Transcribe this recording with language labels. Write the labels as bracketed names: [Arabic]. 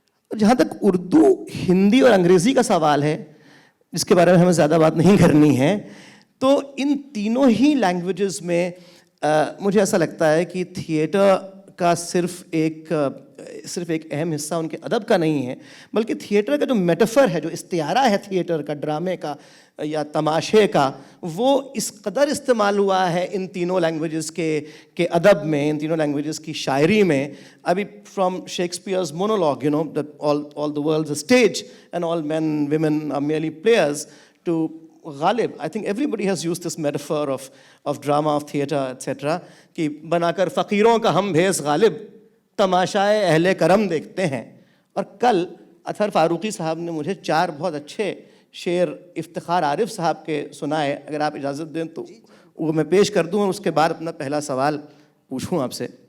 [Hindi] जहाँ तक उर्दू, हिंदी और अंग्रेज़ी का सवाल है, जिसके बारे में हमें ज़्यादा बात नहीं करनी है, तो इन तीनों ही लैंग्वेजेस में मुझे ऐसा लगता है कि थिएटर का सिर्फ एक अहम हिस्सा उनके अदब का नहीं है, बल्कि थिएटर का जो मेटाफर है, जो इस्तियारा है थिएटर का, ड्रामे का या तमाशे का, वो इस कदर इस्तेमाल हुआ है इन तीनों लैंग्वेजेस के अदब में, इन तीनों लैंग्वेजेस की शायरी में। [English] अभी from Shakespeare's monologue, you know, all the world's a stage and all men women are merely players, to Ghalib, I think everybody has used this metaphor of drama, of theatre, etc. [Hindi] कि बनाकर फ़कीरों का हम भेस गालिब, तमाशाए अहले करम देखते हैं। और कल अतहर फ़ारूक़ी साहब ने मुझे 4 बहुत अच्छे शेर इफ्तिखार आरिफ साहब के सुनाए। अगर आप इजाज़त दें तो वो मैं पेश कर दूँ और उसके बाद अपना पहला सवाल पूछूँ आपसे।